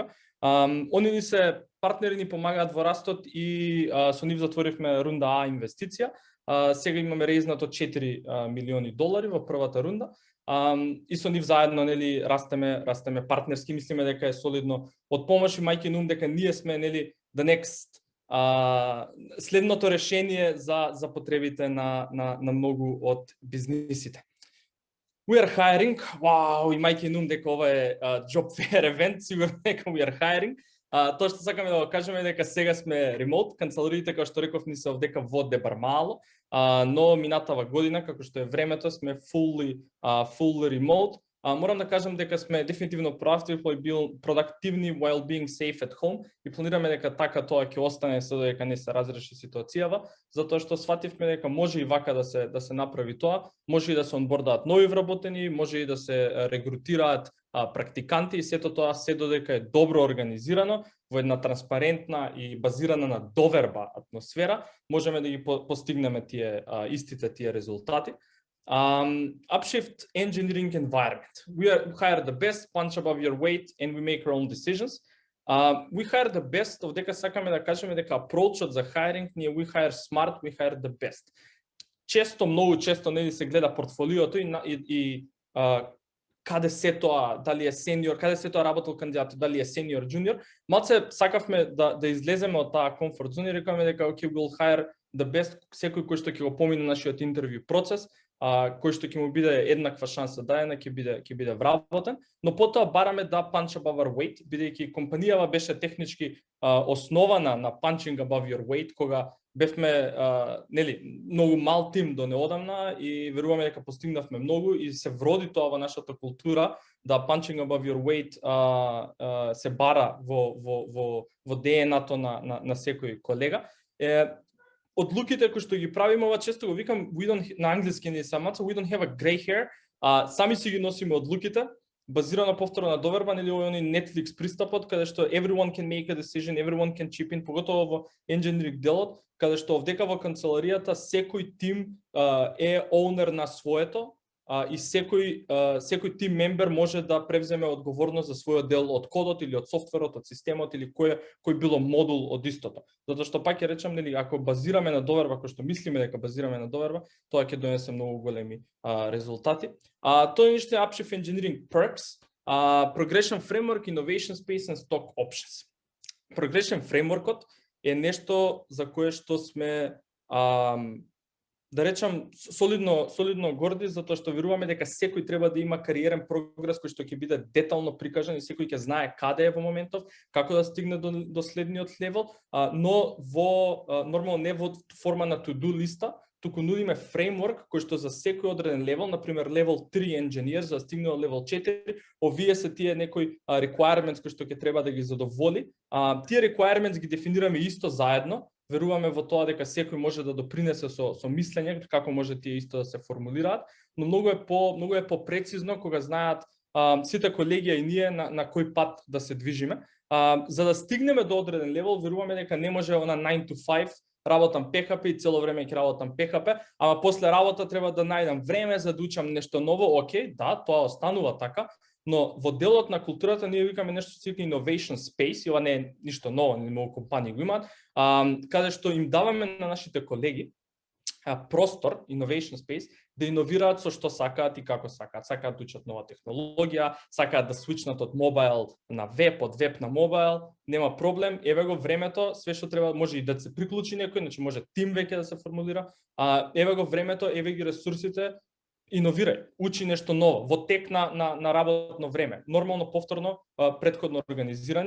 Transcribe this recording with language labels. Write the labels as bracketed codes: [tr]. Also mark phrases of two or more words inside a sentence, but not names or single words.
[mk] Они ни се партнери, ни помагаат во растот и со нив затворивме рунда А инвестиција. Сега имаме резнато $4 милиони во првата рунда. И со нив заедно нели растеме партнерски, мислиме дека е солидно од помош, имајќи на ум дека ние сме нели [en] the next [mk] следното решение за потребите на многу од бизнисите. [en] We are hiring. [mk] Вау, имајќи на ум дека ова е [en] job fair event, [mk] сигурно дека [en] we are hiring. [mk] Тоа што сакаме да го кажеме дека сега сме ремоут, канцелариите како што реков ни се овдека во Дебармало, но минатава година како што е времето сме [en] fully remote. [mk] Морам да кажам дека сме дефинитивно продуктивни [en] while being safe at home [mk] и планираме дека така тоа ќе остане се додека не се разреши ситуацијава, затоа што свативме дека може и вака да се направи тоа, може и да се онбордаат нови вработени, може и да се регрутираат практиканти и сето тоа се додека е добро организирано во една транспарентна и базирана на доверба атмосфера, можеме да ги постигнеме истите резултати. [en] Upshift engineering environment. We hire the best, punch above your weight, and we make our own decisions. We hire the best, [mk] овдека сакаме да кажеме дека approachот за hiring ние [en] we hire smart, we hire the best. [mk] Многу често нели се гледа портфолиото и каде се тоа, дали е сениор, каде се тоа работел кандидат, дали е сениор, джуниор. Малце сакавме да излеземе од таа комфорт зона и рекаме дека [en] okay, we'll hire the best, [mk] секој кој што ќе го помине нашиот интервју процес, кој што ќе му биде еднаква шанса даена, ќе биде вработен, но потоа бараме да [en] punch above our weight, [mk] бидејќи компанијава беше технички основана на [en] punching above your weight, [mk] кога бевме нели многу мал тим до неодамна и веруваме дека постигнавме многу и се вроди тоа во нашата култура да [en] punching above your weight [mk] се бара во ДНА-то на секој колега. Одлуките кои што ги правиме, ова често го викам, на англиски не самаца, [en] we don't have a gray hair, [mk] сами си ги носиме одлуките, базирано повторно на доверба, нели овој Netflix пристапот, каде што [en] everyone can make a decision, everyone can chip in, [mk] поготово во engineering делот, каде што овдека во канцеларијата секој тим е оунер на своето, и секој тим мембер може да превземе одговорност за својот дел од кодот или од софтверот, од системот или кој било модул од истото. Затоа што пак ќе речам, нели, ако базираме на доверба, кој што мислиме дека базираме на доверба, тоа ќе донесе многу големи резултати. Тоа е нешто [en] Upshift Engineering Perks, Progression Framework, Innovation Space and Stock Options. [mk] Progression Frameworkот е нешто за кое што сме да речам солидно горди, затоа што веруваме дека секој треба да има кариерен прогрес кој што ќе биде детално прикажан и секој ќе знае каде е во моментов, како да стигне до следниот левел, но нормално не во форма на to-do листа, туку нудиме фреймворк кој што за секој одреден левел, например левел 3 engineer за да стигне до левел 4, овие се тие некои requirements кои што ќе треба да ги задоволи. Тие requirements ги дефинираме исто заедно. Веруваме во тоа дека секој може да допринесе со мислење како може тие исто да се формулираат, но многу е попрецизно кога знаат сите колеги и ние на кој пат да се движиме. За да стигнеме до одреден левел, веруваме дека не може она 9 to 5 работам PHP и цело време ќе работам PHP, ама после работа треба да најдам време за да учам нешто ново. Океј, да, тоа останува така, но во делот на културата ние викаме нешто се вика [en] innovation space, [mk] и ова не е ништо ново, не многу компании го имаат, каде што им даваме на нашите колеги простор, [en] innovation space, [mk] да иновираат со што сакаат и како сакаат. Сакаат да учат нова технологија, сакаат да свичнат од мобайл на веб, од веб на мобайл, нема проблем, еве го времето, све што треба, може и да се приклучи некој, значи може тим веќе да се формулира, еве го времето, еве ги ресурсите, иновирај, учи нешто ново, во тек на работно време, нормално, повторно, претходно организирани.